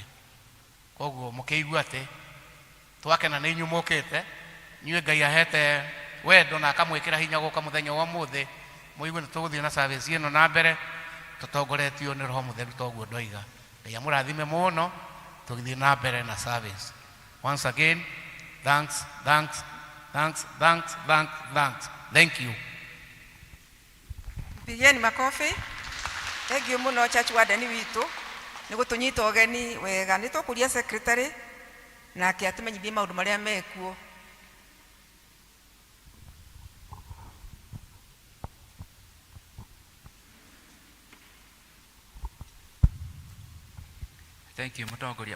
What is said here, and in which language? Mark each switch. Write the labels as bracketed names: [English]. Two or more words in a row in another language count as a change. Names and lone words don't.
[Kikuyu] Kwoguo mũkĩigua atĩ twakena nĩ inyumũkĩte, nyuĩ Ngai ahete wendo na akamwĩkĩra hinya gũka mũthenya wa ũmũthĩ, mũigue nĩ tũgũthiĩ na service ĩno na mbere tũtongoretio nĩ Roho Mũtheru, toguo ndoiga. Ngai amũrathime mũno tũgĩthiĩ na mbere na service. [English] Once again, thanks. Thank you. [Swahili] Pigieni makofi. [English] Thank you [Kikuyu] muno [English] church warden [Kikuyu] witũ nĩ gũtũnyita ũgeni wega. Nĩ tũkũria secretary nake atũmenyithie maũndũ marĩa mekuo. [English] Thank you [Kikuyu] mũtongoria.